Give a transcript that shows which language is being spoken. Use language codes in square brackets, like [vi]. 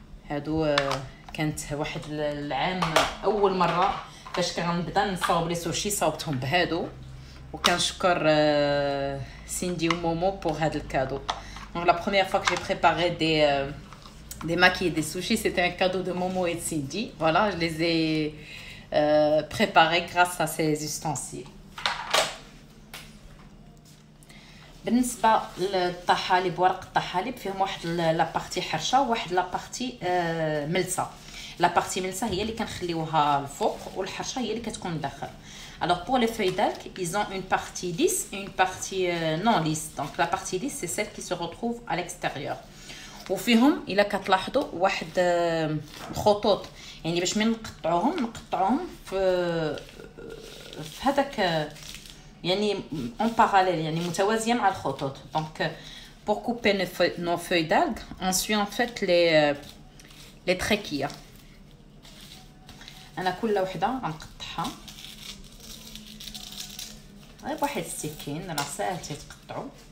[ar] هادو كانت واحد العام اول مره فاش كنبدا نصاوب لي سوشي صاوبتهم بهادو، وكنشكر سيندي ومومو بور هذا الكادو. [fr] Donc la première fois que j'ai préparé des makis et des sushis, c'était un cadeau de Momo et de Cindy. Voilà, je les ai préparés grâce à ces ustensiles. [ar] بالنسبه للطحالب، ورق الطحالب فيهم واحد لابارتي حرشه وواحد لابارتي ملسه. لابارتي ملسه هي اللي كنخليوها الفوق، والحرشه هي اللي كتكون داخل. [fr] Alors pour les feuilles d'algues, ils ont une partie lisse et une partie non lisse. Donc la partie lisse c'est celle qui se retrouve à l'extérieur. [ar] وفيهم الا كتلاحظوا واحد الخطوط، يعني باش من نقطعوهم في هذاك يعني [fr] en parallèle، [ar] يعني متوازيه مع الخطوط. [fr] Donc pour couper nos feuilles d'algues, on suit en fait les tréquilles. [ar] انا كل وحده غنقطعها غير بواحد السكين راه ساهل تيتقطعوا.